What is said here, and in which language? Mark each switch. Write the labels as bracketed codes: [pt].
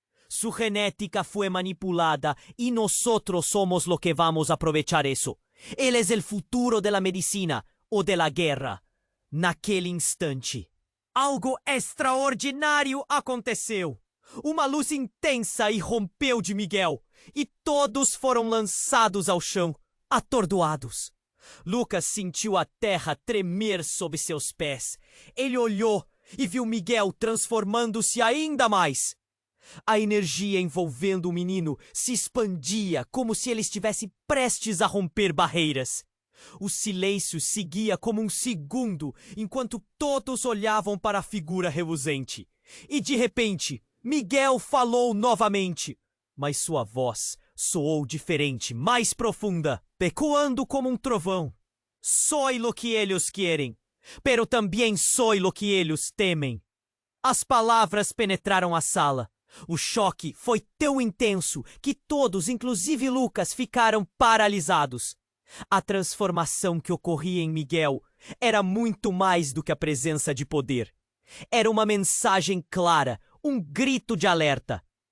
[es] Su genética fue manipulada y nosotros somos lo que vamos a aprovechar eso. Él es el futuro de la medicina ou de la guerra. [pt] Naquele instante, algo extraordinário aconteceu. Uma luz intensa irrompeu de Miguel e todos foram lançados ao chão, atordoados. Lucas sentiu a terra tremer sob seus pés. Ele olhou e viu Miguel transformando-se ainda mais. A energia envolvendo o menino se expandia como se ele estivesse prestes a romper barreiras. O silêncio seguia como um segundo enquanto todos olhavam para a figura reluzente. E de repente, Miguel falou novamente, mas sua voz soou diferente, mais profunda, ecoando como um trovão. [es] Soy lo que ellos quieren, pero também soy lo que ellos temem. [pt] As palavras penetraram a sala. O choque foi tão intenso que todos, inclusive Lucas, ficaram paralisados. A transformação que ocorria em Miguel era muito mais do que a presença de poder. Era uma mensagem clara, um grito de alerta.